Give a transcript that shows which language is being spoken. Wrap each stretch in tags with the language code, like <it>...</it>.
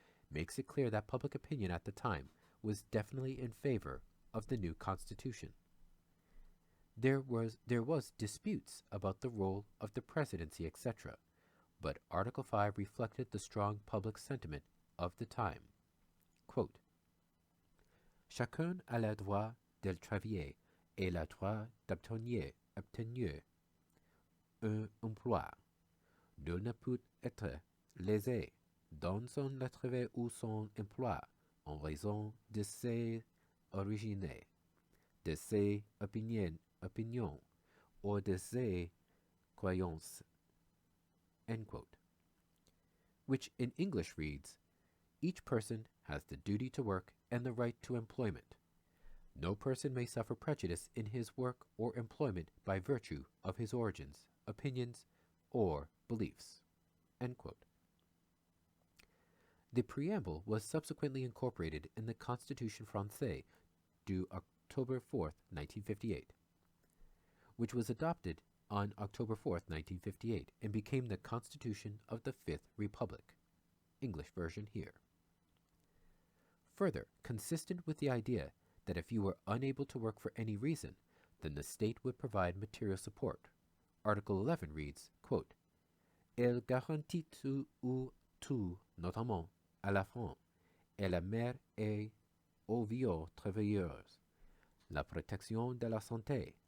<en>Makes it clear that public opinion at the time was definitely in favor of the new constitution. There was disputes about the role of the presidency, etc., but Article 5 reflected the strong public sentiment of the time.</en> <fr>Quote, Chacun a le droit de travailler et le droit d'obtenir un emploi. Nul ne peut être lésé dans son travail ou son emploi en raison de ses origines, de ses opinions or de ses croyances.</fr> <en>End quote. Which in English reads, each person has the duty to work and the right to employment. No person may suffer prejudice in his work or employment by virtue of his origins, opinions, or beliefs. End quote. The preamble was subsequently incorporated in the Constitution Française du October 4, 1958, which was adopted on October 4, 1958, and became the Constitution of the Fifth Republic. English version here. Further, consistent with the idea that if you were unable to work for any reason, then the state would provide material support.</en> <fr>Article 11 reads, quote, Elle garantit tout, notamment à la femme, et la mère et aux vieux travailleurs, la protection de la santé,</fr>